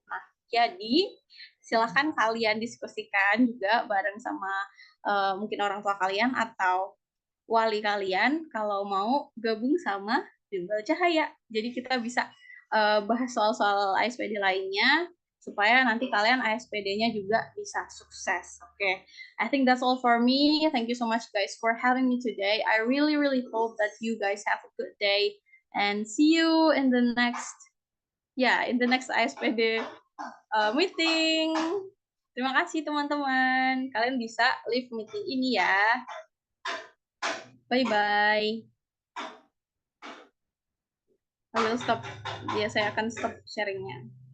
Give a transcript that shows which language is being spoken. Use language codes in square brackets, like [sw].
[id] Nah, jadi silahkan kalian diskusikan juga bareng sama mungkin orang tua kalian atau wali kalian kalau mau gabung sama Bimbel Cahaya. Jadi kita bisa bahas soal-soal ASPD lainnya supaya nanti kalian ASPD-nya juga bisa sukses. [en] Oke, okay. I think that's all for me. Thank you so much guys for having me today. I really really hope that you guys have a good day and see you in the next in the next ASPD meeting. [id] Terima kasih teman-teman. Kalian bisa leave meeting ini ya. Bye bye. [en] I will stop. [id] Ya, saya akan stop sharingnya.